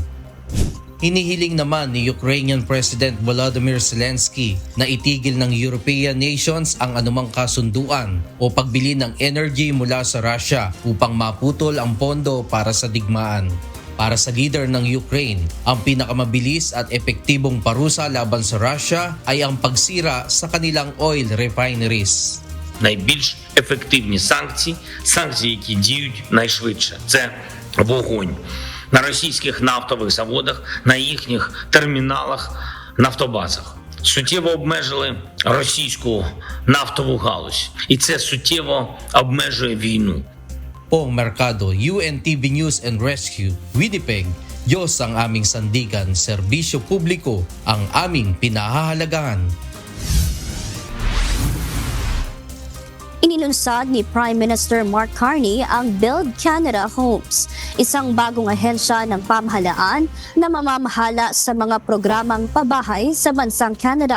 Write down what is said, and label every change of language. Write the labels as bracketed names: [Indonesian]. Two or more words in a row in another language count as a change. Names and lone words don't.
[Filipino] Hinihiling naman ni [English] Ukrainian President [Filipino] Volodymyr Zelensky na itigil ng [English] European nations [Filipino] ang anumang kasunduan o pagbili ng energy mula sa Russia upang maputol ang pondo para sa digmaan. Para sa leader ng Ukraine, ang pinakamabilis at epektibong parusa laban sa Russia ay ang pagsira sa kanilang [English] oil refineries. [Ukrainian] Найбільш ефективні санкції, які діють найшвидше, це вогонь на російських нафтових заводах, на їхніх терміналах, нафтобазах. Суттєво обмежили російську нафтову галузь. І це суттєво обмежує війну. [Filipino] Pong Mercado, UNTV News and Rescue, Winnipeg, Diyos ang aming sandigan, serbisyo publiko ang aming pinahahalagahan. Inilunsad ni [English] Prime Minister [Filipino] Mark Carney ang Build Canada Homes, isang bagong ahensya ng pamahalaan na mamamahala sa mga programang pabahay sa bansang Canada.